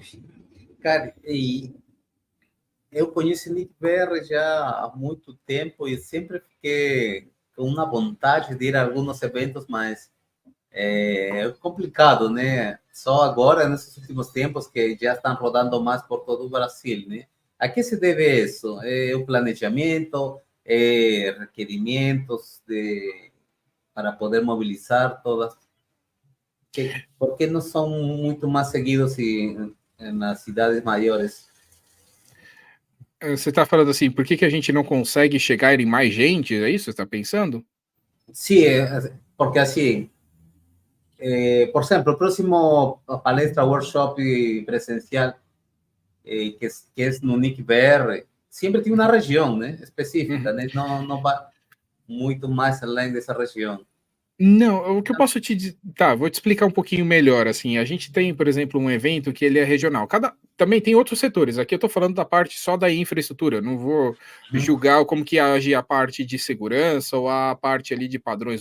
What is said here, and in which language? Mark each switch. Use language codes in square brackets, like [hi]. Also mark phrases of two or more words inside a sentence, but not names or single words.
[pt] Cara, e eu conheço Nick BR já há muito tempo e sempre fiquei com uma vontade de ir a alguns eventos, mas é complicado, né? Só agora, nesses últimos tempos, que já estão rodando mais por todo o Brasil, né? A que se deve isso? É o planejamento, requerimentos para poder movilizar todas. [es] ¿Por qué no son mucho más seguidos en las ciudades maiores? [pt] Você está falando assim, por que, que a gente não consegue chegar em mais gente? É isso que você está pensando? [es] Sí, porque así, por ejemplo, el próximo palestra, workshop y presencial, que es Nunic BR, siempre tiene una región, ¿no? Específica, Uhum. ¿no? No va mucho más [pt] além dessa região. Não, o que eu posso te dizer. Tá, vou te explicar um pouquinho melhor. Assim, a gente tem, por exemplo, um evento que ele é regional. Também tem outros setores. Aqui eu estou falando da parte só da infraestrutura. Não vou julgar como que age a parte de segurança ou a parte ali de padrões